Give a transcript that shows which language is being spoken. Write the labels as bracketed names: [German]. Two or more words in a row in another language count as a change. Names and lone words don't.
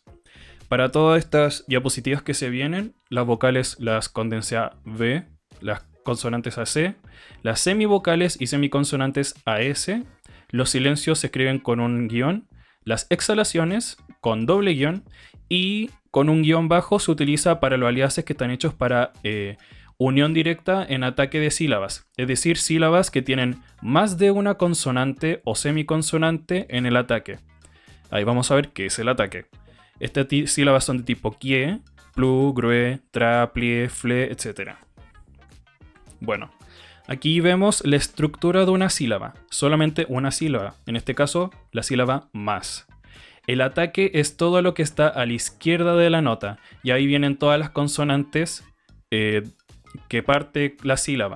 [Spanish] Para todas estas diapositivas que se vienen, las vocales las condensé a V, las consonantes a C, las semivocales y semiconsonantes a S, los silencios se escriben con un guión, las exhalaciones con doble guión y con un guión bajo se utiliza para los aliases que están hechos para unión directa en ataque de sílabas, es decir, sílabas que tienen más de una consonante o semiconsonante en el ataque. Ahí vamos a ver qué es el ataque. Estas sílabas son de tipo kie, plu, grue, tra, plie, fle, etc. Bueno, aquí vemos la estructura de una sílaba, solamente una sílaba, en este caso la sílaba más. El ataque es todo lo que está a la izquierda de la nota y ahí vienen todas las consonantes que parte la sílaba.